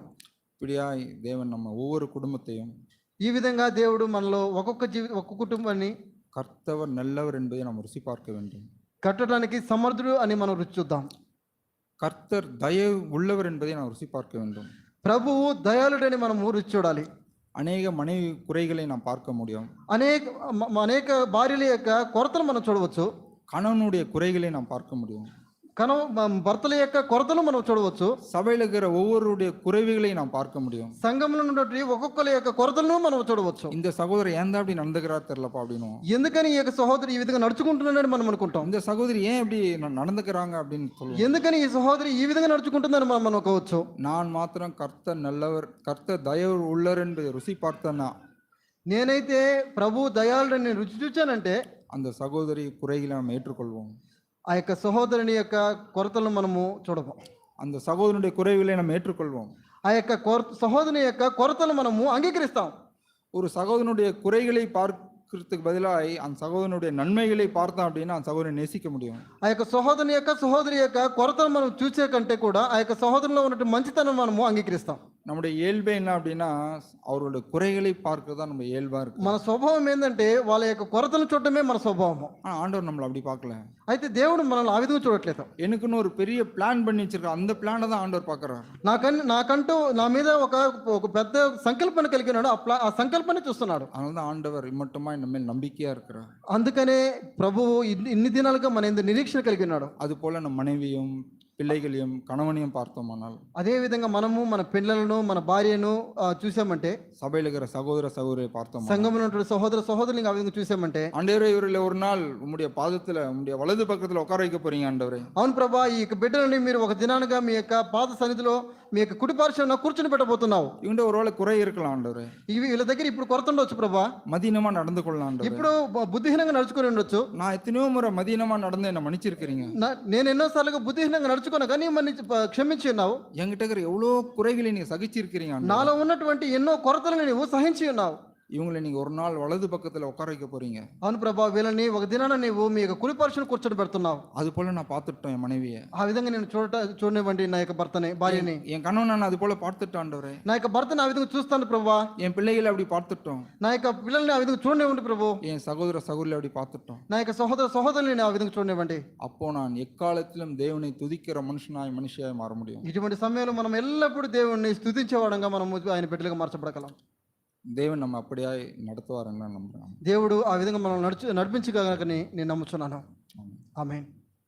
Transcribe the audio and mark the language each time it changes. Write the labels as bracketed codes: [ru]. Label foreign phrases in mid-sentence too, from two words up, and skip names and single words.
[ta] இப்படியாய் தேவன் நம்ம ஒவ்வொரு குடும்பத்தையும் [te] ఈ విధంగా దేవుడు మనలో ఒక్కొక్క కుటుంబాన్ని [ta] கர்த்தவர் நல்லவர் என்பதை நாம் ருசி பார்க்க வேண்டும். [te] కట్టడానికి సమర్థుడు అని మనం రుచి చూద్దాం. [ta] கர்த்தர் தயவு உள்ளவர் என்பதை நாம் ருசி பார்க்க வேண்டும். [te] ప్రభువు దయాళుడని మనము రుచి చూడాలి. [ta] அநேக மனைவி குறைகளை நாம் பார்க்க முடியும். [te] అనేక భార్యల యొక్క కొరతలు మనం చూడవచ్చు. [ta] கணவனுடைய குறைகளை நாம் பார்க்க முடியும். [te] భర్తల యొక్క కొరతలు మనం చూడవచ్చు. [ta] சபையில் இருக்கிற ஒவ்வொருடைய குறைவுகளை நாம் பார்க்க முடியும். [te] సంఘంలో ఉన్నటువంటి ఒక్కొక్కరి యొక్క కొరతలను మనం చూడవచ్చు. [ta] இந்த சகோதரர் ஏன் அப்படி நடந்துக்கிறார் தெரியலப்பா அப்படின்னு. [te] ఎందుకని ఈ యొక్క సహోదరి ఈ విధంగా నడుచుకుంటున్నాడని మనం అనుకుంటాం. [ta] இந்த சகோதரி ஏன் இப்படி நடந்துக்கிறாங்க அப்படின்னு சொல்லுவோம். [te] ఎందుకని ఈ సహోదరి ఈ విధంగా నడుచుకుంటుందని మనం అనుకోవచ్చు. [ta] நான் மாத்திரம் கர்த்தர் நல்லவர் கர்த்தர் தயவு உள்ளவர் என்பதை ருசி பார்த்தேன்னா, [te] నేనైతే ప్రభు దయాళుడని రుచి చూచానంటే [ta] அந்த சகோதரி குறைகளை நாம் ஏற்றுக்கொள்வோம். [te] ఆ యొక్క సహోదరుని యొక్క కొరతలను మనము చూడము. [ta] அந்த சகோதரனுடைய குறைகளை நாம் ஏற்றுக்கொள்வோம். [te] ఆ యొక్క సహోదరుని యొక్క కొరతలు మనము అంగీకరిస్తాం. [ta] ஒரு சகோதரனுடைய குறைகளை பார்க்கறதுக்கு பதிலாக அந்த சகோதரனுடைய நன்மைகளை பார்த்தோம் அப்படின்னா அந்த சகோதரனை நேசிக்க முடியும். [te] ఆ యొక్క సహోదరి యొక్క కొరతలు మనం చూసే కంటే కూడా ఆ యొక్క సహోదరులో ఉన్నటువంటి మంచితనం మనము అంగీకరిస్తాం. [ta] நம்முடைய இயல்பே என்ன அப்படின்னா அவருடைய குறைகளை பார்க்கறது தான் நம்ம இயல்பா இருக்கு. [te] మన స్వభావం ఏంటంటే వాళ్ళ యొక్క కొరతను చూడటమే మన స్వభావం. [ta] ஆண்டவர் நம்மளை அப்படி பார்க்கல. [te] అయితే దేవుడు మనల్ని ఆ విధంగా చూడట్లేదు. [ta] எனக்குன்னு ஒரு பெரிய பிளான் பண்ணி வச்சிருக்க அந்த பிளானை தான் ஆண்டவர் பார்க்கறாரு. [te] నాకంటూ నా మీద ఒక పెద్ద సంకల్పన కలిగి ఉన్నాడు. ఆ సంకల్పాన్ని చూస్తున్నాడు. [ta] அதனால தான் ஆண்டவர் இம்மட்டுமா நம்ம மேல் நம்பிக்கையா இருக்கிறார். [te] అందుకనే ప్రభువు ఇన్ని దినాలుగా మన యందు నిరీక్షణ కలిగి ఉన్నాడు. [ta] அது போல நம்ம மனைவியும் பிள்ளைகளையும் கணவனையும் பார்த்தோமானால், [te] అదే విధంగా మనము మన పిల్లలను మన భార్యను చూసామంటే, [ta] சபையில் இருக்கிற சகோதர சகோதரியை பார்த்தோம், [te] సంఘంలో ఉన్న సహోదరులు ఆ విధంగా చూసామంటే, [ta] ஆண்டவரே இவரில் ஒரு நாள் உம்முடைய பாதத்துல உம்முடைய வலது பக்கத்துல உட்கார வைக்க போறீங்க ஆண்டவரே. [te] అవును ప్రభా, ఈ యొక్క బిడ్డలని మీరు ఒక దినానుగా మీ యొక్క పాద సన్నిధిలో మీ యొక్క కుడి పార్శ్వన కూర్చుని పెట్టబోతున్నావు. [ta] இவங்க ஒருவேளை குறை இருக்கலாம் ஆண்டவரே. [te] వీళ్ళ దగ్గర ఇప్పుడు కొరత ఉండొచ్చు ప్రభా. [ta] மதீனமா நடந்து கொள்ளலாம் ஆண்டவரே. [te] ఇప్పుడు బుద్ధిహీనంగా నడుచుకొని ఉండొచ్చు. [ta] நான் எத்தனையோ முறை மதீனமா நடந்து என்ன மன்னிச்சிருக்கிறீங்க. [te] నేను ఎన్నోసార్లుగా బుద్ధిహీనంగా నడుచుకున్నా కానీ క్షమించి ఉన్నావు. [ta] என்கிட்ட இருக்கிற எவ்வளோ குறைகளை நீங்க சகிச்சிருக்கிறீங்க. [te] నాలో ఉన్నటువంటి ఎన్నో కొరతలను నీవు సహించి ఉన్నావు. [ta] இவங்களை நீங்க ஒரு நாள் வலது பக்கத்துல உட்கார வைக்க போறீங்க. [te] అవును ప్రభా, వీళ్ళని ఒక దినాన నీవు మీ యొక్క కుడి పార్శ్వన కూర్చొని పెడుతున్నావు. [ta] அது போல நான் பார்த்துட்டேன் என் மனைவியை. [te] ఆ విధంగా నేను చూడనివ్వండి నా యొక్క భర్తని, భార్యని. [ta] என் கணவன் நான் அது போல பார்த்துட்டேன் ஆண்டவரே. [te] నా యొక్క భర్తని ఆ విధంగా చూస్తాను ప్రభా. [ta] என் பிள்ளைகளை அப்படி பார்த்துட்டோம். [te] నా యొక్క పిల్లల్ని ఆ విధంగా చూడనివ్వండి ప్రభు. [ta] என் சகோதர சகோதரி அப்படி பார்த்துட்டோம். [te] నా యొక్క సహోదరుని ఆ విధంగా చూడనివ్వండి. [ta] அப்போ நான் எக்காலத்திலும் தேவனை துதிக்கிற மனுஷியாய் மாற முடியும். [te] ఇటువంటి సమయంలో మనం ఎల్లప్పుడూ దేవుణ్ణి స్తుతించేవాడంగా మనం ఆయన బిడ్డలుగా మార్చబడగలం. [ta] தேவன் நம்ம அப்படியாய் நடத்துவாருன்னு நம்புறேன். [te] దేవుడు ఆ విధంగా మనం నడిపించగలగని నేను నమ్ముచున్నాను. ఆమేన్.